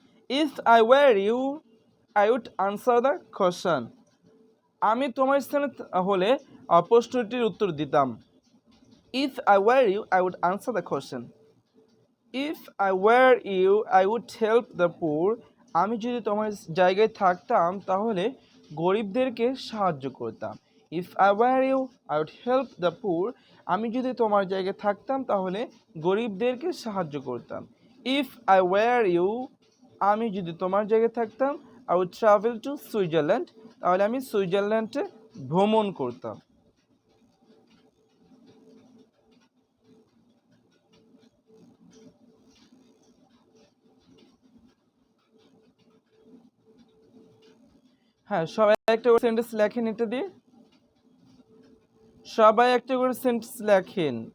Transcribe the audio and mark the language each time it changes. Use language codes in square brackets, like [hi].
[en] If I were you, I would answer the question. [bn] আমি তোমার স্থানে হলে প্রশ্নটির উত্তর দিতাম। [en] If I were you, I would answer the question. If I were you, I would help the poor. [bn] আমি যদি তোমার জায়গায় থাকতাম তাহলে গরিবদেরকে সাহায্য করতাম। [en] If I were you, I would help the poor. [bn] আমি যদি তোমার জায়গায় থাকতাম তাহলে গরিবদেরকে সাহায্য করতাম। [en] If I were you, [bn] আমি যদি তোমার জায়গায় থাকতাম, [en] I would travel to Switzerland. [bn] তাহলে আমি সুইজারল্যান্ডে ভ্রমণ করতাম। হ্যাঁ, সবাই একটা করে সেন্টেন্স লেখেন এটা দিয়ে। সবাই একটা করে সেন্টেন্স লেখেন।